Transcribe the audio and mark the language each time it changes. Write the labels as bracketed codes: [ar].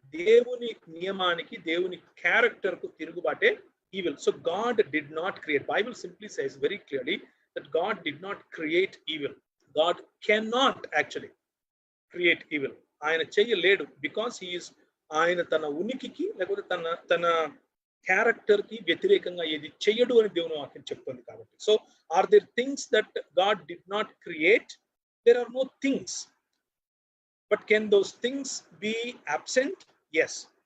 [te] దేవుని నియమానికి, దేవుని క్యారెక్టర్ కు తిరుగుబాటే evil. [en] So God did not create. Bible simply says very clearly that God did not create evil. God cannot actually create evil. [te] ఆయన చెయ్యలేడు, because ఆయన తన ఉనికికి లేకపోతే తన క్యారెక్టర్ కి వ్యతిరేకంగా ఏది చెయ్యడు అని దేవుని వాక్యం చెప్తుంది కాబట్టి. [en] So are there things that God did not create? There are no things, but can those things be absent? Yes.